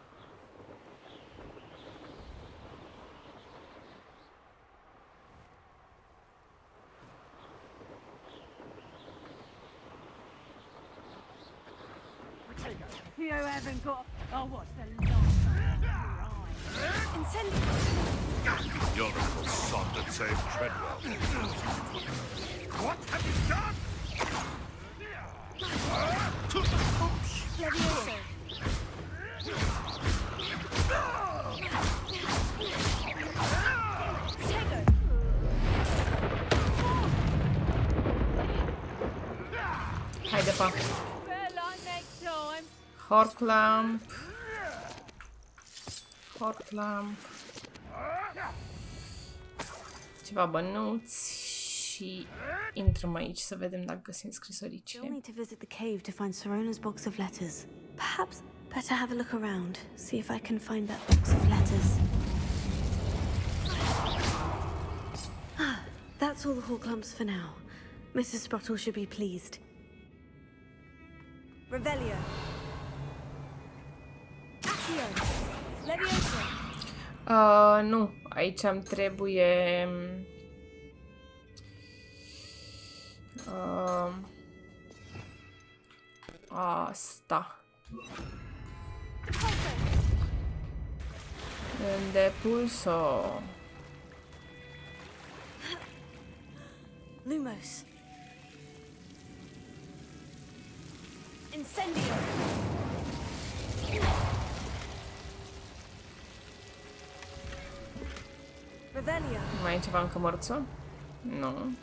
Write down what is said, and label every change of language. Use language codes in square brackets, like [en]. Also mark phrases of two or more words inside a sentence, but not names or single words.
[en] You haven't got. Oh, what's the last You're a little soft and save Treadwell. What have you done? Levioso. [ro] Haide, pa! Horclamp. Horclamp. Ceva bănuți și intrăm aici să vedem dacă găsim [en] You'll [ro] scrisoricile. [en] need to visit the cave to find Sirona's box of letters. Perhaps better have a look around, see if I can find that box of letters. That's all the Horclumps for now. Mrs. Sprottle should be pleased. Revelio. Accio. Levioso. [ro] Nu, aici îmi trebuie... asta. Depulso. Lumos. Incendio. Revelio. Mai e ceva în cămărță? Nu.